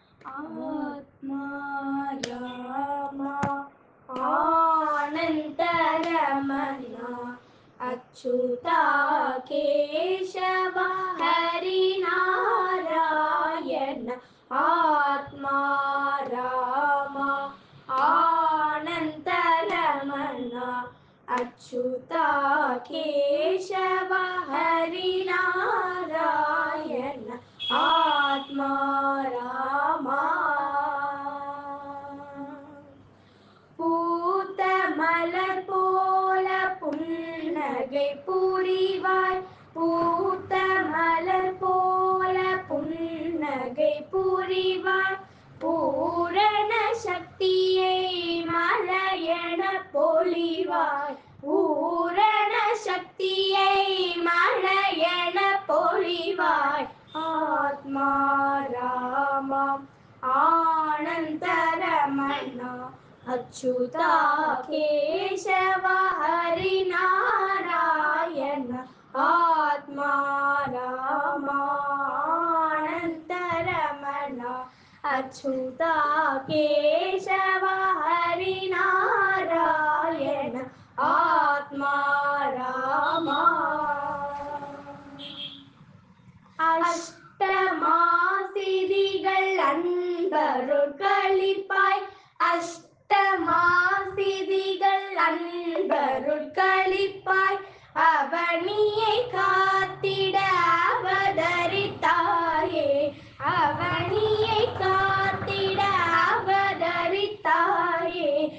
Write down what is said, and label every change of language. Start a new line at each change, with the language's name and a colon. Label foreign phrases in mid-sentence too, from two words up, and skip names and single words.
Sanskrit: आत्मा रामा आनन्तरमना अच्युता केशव हरिनारायण आत्मा रामा आनन्तरमना अच्युता केशव हरिनारायण आत्मा रामा
Tamil: பூத்த மலர் போல புன்னகை புரிவாய் பூத்த மலர் போல புன்னகை புரிவாய் பூரண சக்தியை மலையென பொழிவாய் பூரண சக்தியை மலையென பொழிவாய்
Sanskrit: आत्मा रामा आनन्दरमणा अच्युता केशव हरिनारायण आत्मा रामानन्तरमण अच्युता केशव हरिनारायण आत्मा रामा
Tamil: அஷ்டமாசிதிகள் அன்பருட்களிப்பாய் அஷ்டமாசிதிகள் அன்பருட்களிப்பாய் அவனியை காத்திட அவதரித்தாயே அவனியை காத்திட அவதரித்தாயே